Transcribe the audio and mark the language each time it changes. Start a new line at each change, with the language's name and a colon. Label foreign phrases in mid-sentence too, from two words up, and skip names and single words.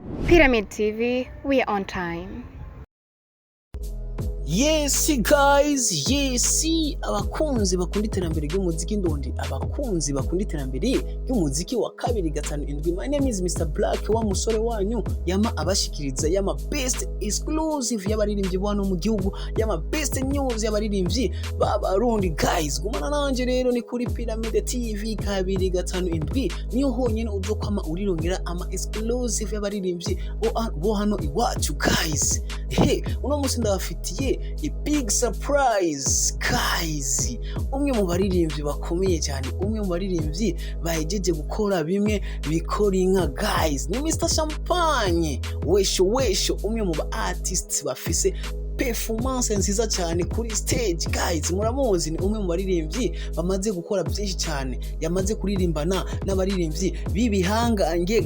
English: Pyramid TV, we are on time. Yes guys,
Rundi: yes abakunzi bakunda iterambere ry'umuziki ndondi, abakunzi bakunda iterambere ry'umuziki wa kabiri gatanu indwi.
English: My name is Mr. Black,
Rundi: wa musore wanyu yama abashikiriza yama
English: best exclusive
Rundi: y'abaririmbyi bano mu gihugu, yama
English: best news
Rundi: y'abaririmbyi b'Abarundi. Guys, gumana nanje rero ni kuri Pyramid TV kabiri gatanu indwi, niyo honyene uzokwama urirongera ama exclusive y'abaririmbyi bo hano iwacu. Guys, uno musi ndabafitiye
English: a big surprise guys.
Rundi: Umwe mu baririmbyi bakomeye cyane, umwe mu baririmbyi bahejeje gukora bimwe bikora inka guys, ni Mr. Champagne wesho, umwe mu ba artists bafise performance nziza cyane kuri stage. Guys, muramuzi, ni umwe mu baririmbyi bamaze gukora byinshi cyane, yamaze kuririmbana n'abaririmbyi bibihangange.